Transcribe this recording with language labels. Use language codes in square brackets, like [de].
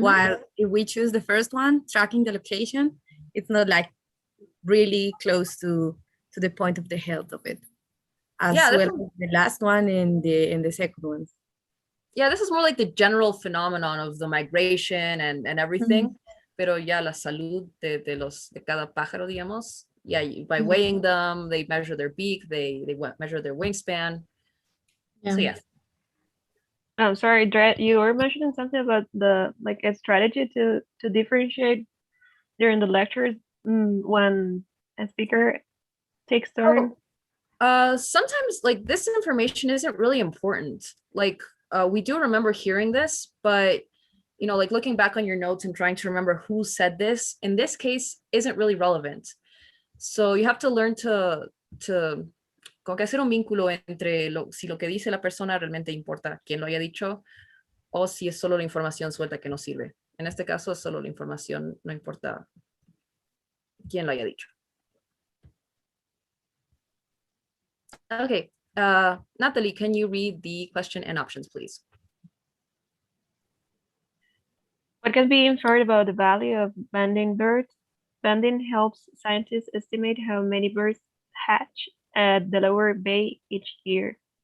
[en] While if we choose the first one, tracking the location, it's not like really close to the point of the health of it. As Yeah, well definitely. as the last one and the second one. Yeah, this is more like the general phenomenon of the migration and everything. [es] Pero ya la salud de cada pájaro, digamos. [en] Yeah, by weighing them, they measure their beak, they measure their wingspan. So yes. I'm sorry, Dred, you were mentioning something about like a strategy to differentiate during the lectures when a speaker takes turn. Sometimes like this information isn't really important. Like we do remember hearing this, but you know, like looking back on your notes and trying to remember who said this in this case isn't really relevant. So you have to learn to [es] como que hacer un vínculo entre si lo que dice la persona realmente importa quién lo haya dicho o si es solo la información suelta que no sirve. En este caso es solo la información, no importa quién lo haya dicho. [en] Okay, Natalie, can you read the question and options, please? What can be inferred about the value of banding birds Banding helps scientists estimate how many birds hatch at Delaware Bay each year.